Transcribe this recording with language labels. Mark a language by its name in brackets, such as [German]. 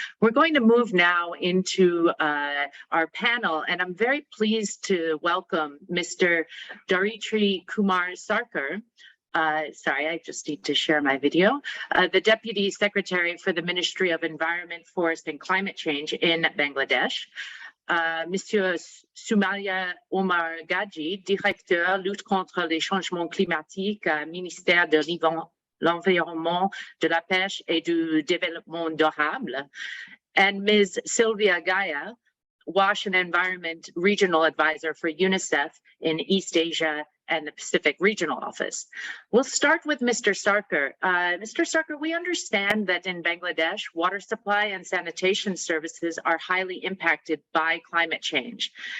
[English] We're going to move now into our panel, and I'm very pleased to welcome Mr. Daritri Kumar Sarkar. Sorry, I just need to share my video. The Deputy Secretary for the Ministry of Environment, Forest and Climate Change in Bangladesh. [French] Monsieur Soumalia Omar Gadji, Directeur Lutte contre les changements climatiques, Ministère de l'Environnement, de la Pêche et du Développement durable. [English] And Ms. Sylvia Gaia, Wash and Environment Regional Advisor for UNICEF in East Asia and the Pacific Regional Office. We'll start with Mr. Sarkar. Mr. Sarkar, we understand that in Bangladesh, water supply and sanitation services are highly impacted by climate change.